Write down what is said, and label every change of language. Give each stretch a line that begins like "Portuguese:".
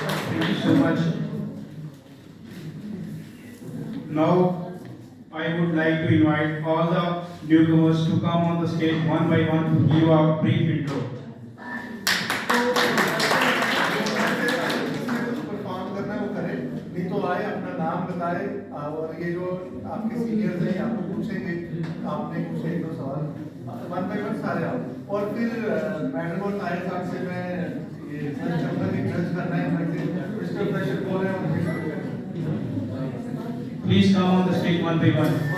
English: Thank you so much. Now, I would like to invite all the newcomers to come on the stage one by one to give a brief intro.
Hindi: Perform करना है वो करें, नहीं तो आए अपना नाम बताए और ये जो आपके सीनियर्स हैं आपको पूछेंगे, आपने कुछ एक दो सवाल वन बाय वन सारे आओ और फिर मैडम और ताहिर साहब से मैं ये चंबल जज करना है, मिस्टर फ्रेशर बोल रहे हैं।
English: Please come on the stage one by one.